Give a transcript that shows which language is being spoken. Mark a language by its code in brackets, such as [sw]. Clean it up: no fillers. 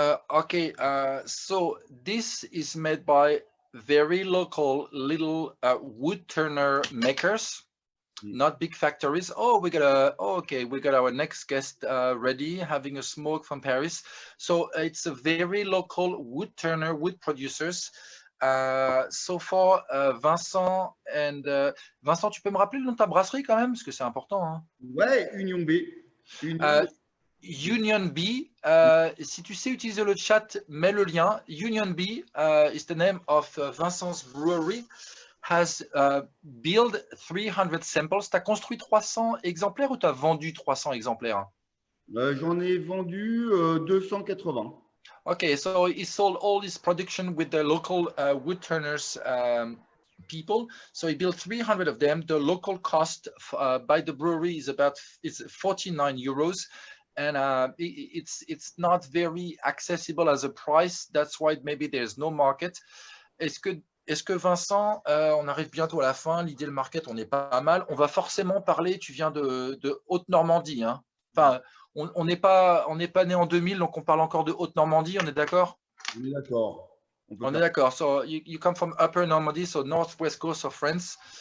[en] Okay, so this is made by very local little wood turner makers, not big factories. We got our next guest ready, having a smoke from Paris. So it's a very local wood turner, wood producers. So far, [fr] Vincent, tu peux me rappeler le nom de ta brasserie quand même, parce que c'est important. Hein. Ouais, Union B. Union B, si tu sais utiliser le chat, mets le lien. [en] Union B is the name of Vincent's brewery. Has built 300 samples. [fr] Tu as construit 300 exemplaires ou tu as vendu 300 exemplaires? J'en ai vendu 280. [en] Okay, so he sold all his production with the local wood turners people. So he built 300 of them. The local cost by the brewery is 49 euros. And it's not very accessible as a price. That's why maybe there's no market. [fr] Est-ce que Vincent, on arrive bientôt à la fin, l'idée le market, on est pas mal. On va forcément parler, tu viens de Haute-Normandie. Hein. Enfin, on n'est pas né en 2000, donc on parle encore de Haute-Normandie, on est d'accord? On est d'accord. On est d'accord. [en] So you come from Upper Normandy, so northwest coast of France.